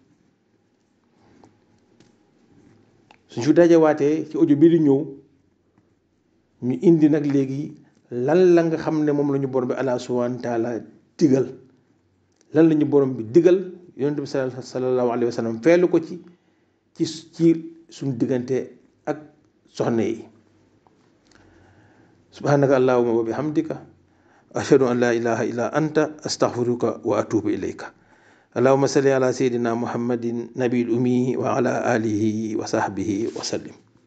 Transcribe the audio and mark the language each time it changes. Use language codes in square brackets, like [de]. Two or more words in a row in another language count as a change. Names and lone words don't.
[wo] suñ fi dajawaatee ci audio bii di ñëw ñu indi nag léegi lan la nga xam ne moom la ñu borom bi [ar] الله سبحانه وتعالى [wo] digal, lan la ñu borom bi digal yonent bi [ar] صلى الله عليه وسلم [wo] feelu ko ci suñu diggante ak soxna yi. [ar] سبحانك اللهم وبحمدك أشهد أن لا إله إلا أنت أستغفرك وأتوب إليك. اللهم صل على سيدنا محمد النبي الأمي وعلى آله وصحبه وسلم.